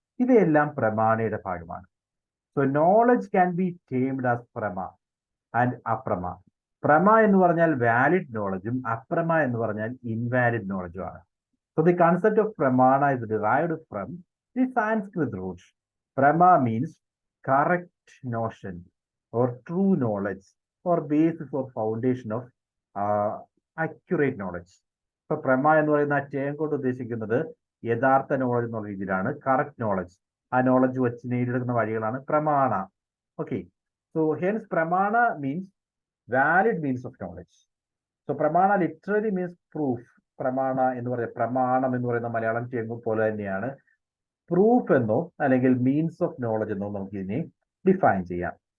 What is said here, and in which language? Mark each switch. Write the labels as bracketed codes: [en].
[ml] ഇവയെല്ലാം പ്രമാണയുടെ ഭാഗമാണ്. [en] So knowledge can be termed as പ്രമ and അപ്രമ. [ml] പ്രമ എന്ന് പറഞ്ഞാൽ വാലിഡ് നോളജും അപ്രമ എന്ന് പറഞ്ഞാൽ invalid നോളജുമാണ്. [en] So the concept of pramana is derived from the Sanskrit root. Prama means correct notion or true knowledge or basis or foundation of accurate knowledge. [ml] So prama എന്ന് പറയുന്ന term കൊണ്ട് ഉദ്ദേശിക്കുന്നത് യഥാർത്ഥ knowledge എന്നുള്ള രീതിയിലാണ്. Correct knowledge, ആ knowledge വെച്ച് നേടിയെടുക്കുന്ന വഴികളാണ് പ്രമാണ. [en] Okay, so hence പ്രമാണ means valid means of knowledge. So പ്രമാണ literally means proof. [ml] പ്രമാണ എന്ന് പറയുന്നത്, പ്രമാണം എന്ന് പറയുന്ന മലയാളം ചെയ്യുമ്പോൾ പോലെ തന്നെയാണ് പ്രൂഫ് എന്നോ അല്ലെങ്കിൽ മീൻസ് ഓഫ് നോളജ് എന്നോ നമുക്ക് ഇതിനെ ഡിഫൈൻ ചെയ്യാം.